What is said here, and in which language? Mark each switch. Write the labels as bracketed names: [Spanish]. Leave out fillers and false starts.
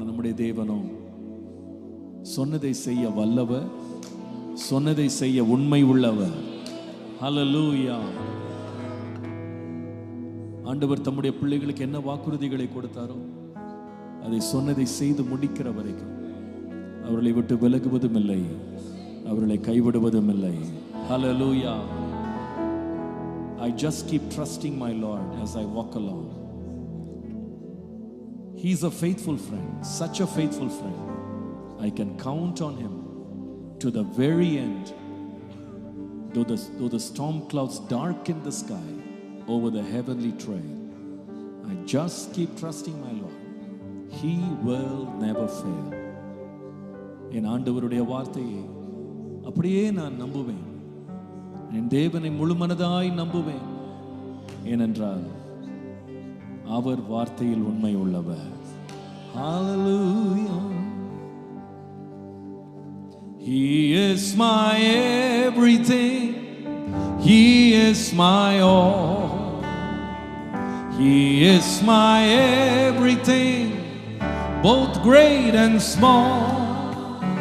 [Tamil] நம்முடைய தேவனோ சொன்னதை செய்ய வல்லவர், சொன்னதை செய்ய உண்மை உள்ளவர். ஹல்லேலூயா. ஆண்டவர் தம்முடைய பிள்ளைகளுக்கு என்ன வாக்குறுதிகளை கொடுத்தாரோ அதை சொன்னதை செய்து முடிக்கிற வரைக்கும் அவர்களை விட்டு விலகுவதும் இல்லை, அவர்களை கைவிடுவதும் இல்லை. [English] Hallelujah. I just keep trusting my Lord as I walk along. He's a faithful friend, such a faithful friend. I can count on him to the very end. Though the storm clouds darken the sky over the heavenly trail, I just keep trusting my Lord. He will never fail. [Tamil] என் ஆண்டவருடைய வார்த்தையை அப்படியே நான் நம்புவேன், என் தேவனை முழுமனதாய் நம்புவேன். ஏனென்றால் அவர் வார்த்தையில் உண்மை உள்ளவர். [English] Hallelujah. He is my everything, He is my all, He is my everything, both great and small.